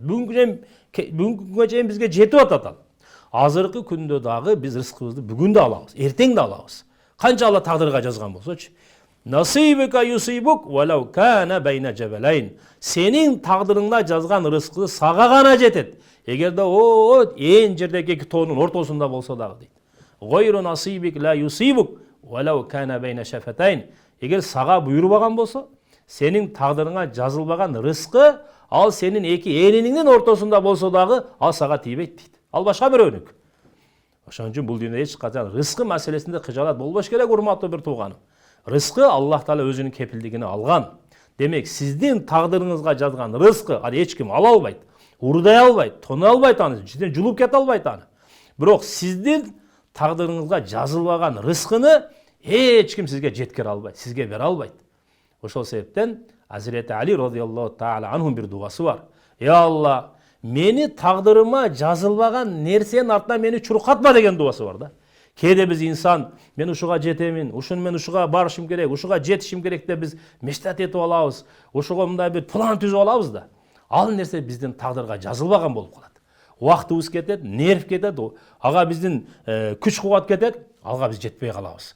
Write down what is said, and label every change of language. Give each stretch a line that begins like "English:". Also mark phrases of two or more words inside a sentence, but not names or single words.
Kyrgyz: Бүгүнгү күнгө чейин бизге жетип атат ал. Азыркы күндө дагы биз рызкыбызды бүгүн да алабыз, эртең да алабыз. Канча Алла тагдырга жазган болсочу.
Arabic: نصيبك يصيبك ولو كان بين جبلين.
Kyrgyz: Сенин тагдырыңда жазган рызкы сага гана жетет. Эгерде ээн жердеги 2 тоонун ортосунда болсо дагы дейт.
Arabic: غير نصيبك لا يصيبك ولو كان بين شفتين.
Kyrgyz: Эгер сага буйрубаган болсо, сенин тагдырыңа жазылбаган рызкы ал сенин 2 ээниңдин ортосунда болсо дагы ал сага тийбейт дейт. Ал башка бирөөнүк. Ошон үчүн бул дүйнөдө эч качан рызкы маселесинде кыжаалат болбош керек, урматтуу бир тууганым. Рызкы Аллах Таала өзүнүн кепилдигине алган. Демек, сиздин тагдырыңызга жазган рызкы аны эч ким ала албайт, урдай албайт, тоной албайт аны, ичинен жулуп кете албайт аны. Бирок сиздин тагдырыңызга жазылбаган рызкыны эч ким сизге жеткире албайт, сизге бере албайт. Ошол себептен Азирети Али
Arabic: رضي الله تعالى عنه
Kyrgyz: бир дуасы бар. Я Алла, мени тагдырыма жазылбаган нерсенин артынан мени чуркатма деген дуасы бар да. Кээде биз инсан, мен ушуга жетемин, мен ушуга барышым керек, ушуга жетишим керек деп биз мечтат этип алабыз, ушуга мындай бир план түзүп алабыз да. Ал нерсе биздин тагдырга жазылбаган болуп калат. Убактыбыз кетет, нерв кетет, ага биздин күч кубат кетет, алга биз жетпей калабыз.